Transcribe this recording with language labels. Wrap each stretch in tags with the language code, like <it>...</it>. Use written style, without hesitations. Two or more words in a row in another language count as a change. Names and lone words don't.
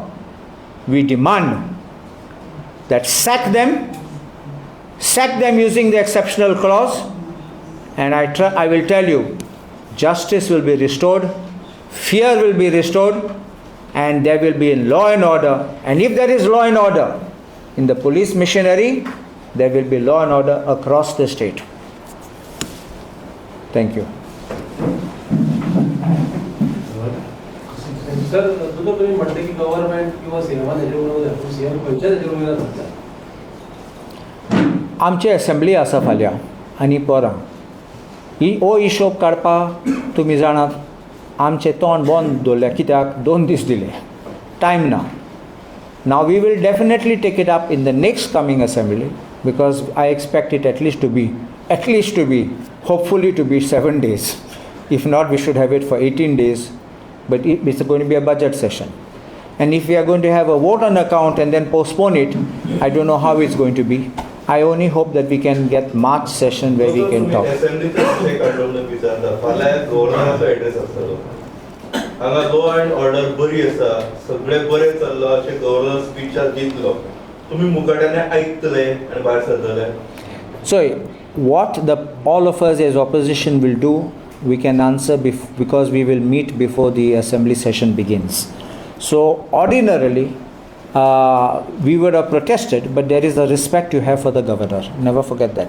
<en>We demand that sack them using the exceptional clause, and I will tell you, justice will be restored, fear will be restored, and there will be law and order. And if there is law and order in the police machinery, there will be law and order across the state. Thank you.</en> <mr>सर, तुझं तुम्ही म्हणते की गव्हर्नमेंट किंवा सिनेमा त्याच्याबरोबर सीएम खंयच्या त्याच्याबरोबर जाता?</mr> <kok>आमची असेंब्ली आसा फाल्यां आनी परां ही हो हिशोब काडपाक तुमी जाणात आमचें तोंड बंद दवरल्या. कित्याक 2 दीस दिले, टायम ना.</kok> <en>Now we will definitely take it up in the next coming assembly, because I expect it at least to be hopefully to be 7 days. If not, we should have it for 18 days. But it's going to be a budget session. And if we are going to have a vote on account and then postpone it, I don't know how it's going to be. I only hope that we can get March session where we can talk. law and order</en> <kok>बरी आसा, सगळे बरे चल्ला अशें गव्हर्नर स्पीचार दितलो. तुम्ही मुखाट्याने आयकतले आनी भायर सरतले.</kok> <en>So what all of us as opposition will do, we can answer because we will meet before the assembly session begins. So ordinarily we would have protested, but there is a respect you have for the governor. Never forget that.</en>